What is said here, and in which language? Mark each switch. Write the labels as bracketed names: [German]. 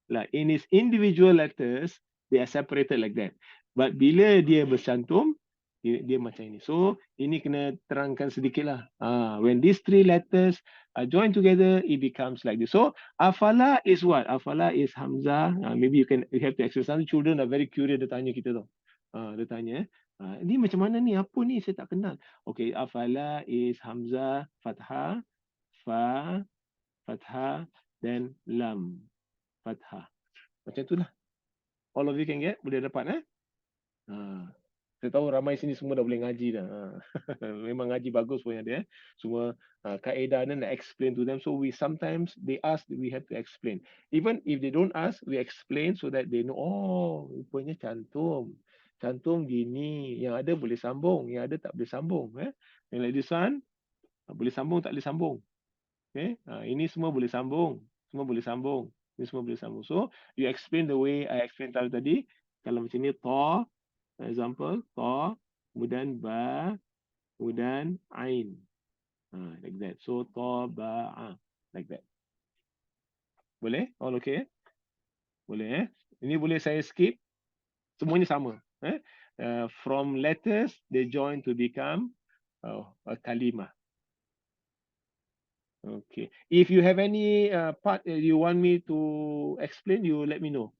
[English] In its individual letters, they are separated like that. [Malay] But bila dia bercantum, dia macam ini. So, ini kena terangkan sedikit lah. [English] When these 3 letters are joined together, it becomes like this. So, afala is what? Afala is hamzah. Maybe you have to exercise. Children are very curious. [Malay] Dia tanya kita tu. Dia tanya, ini macam mana ni? Apa ni? Saya tak kenal. [English] Okay, afala is hamzah, [Malay] fathah, fa, fathah, then lam. Fathah. Macam itulah. [English] All of you can get? [Malay] Boleh dapat Saya tahu ramai sini semua dah boleh ngaji dah. Memang ngaji bagus punya dia. Semua kaedah dan [English] explain to them. So we sometimes they ask, we have to explain. Even if they don't ask, we explain so that they know. [Malay] Oh, rupanya cantum. Cantum gini. Yang ada boleh sambung, yang ada tak boleh sambung. Yang [English] like this one, [Malay] boleh sambung tak boleh sambung. Ini semua boleh sambung. Semua boleh sambung. Ini semua boleh sambung. [English] So you explain the way I explain [Malay] tadi. Kalau macam ni, [English] ta. Example, ta, kemudian ba, kemudian ain. Like that. So, ta, ba, a. Like that. [Malay] Boleh? [English] All okay? [Malay] Boleh Ini boleh saya skip. Semuanya sama. [English] From letters, they join to become a kalimah. Okay. If you have any part you want me to explain, you let me know.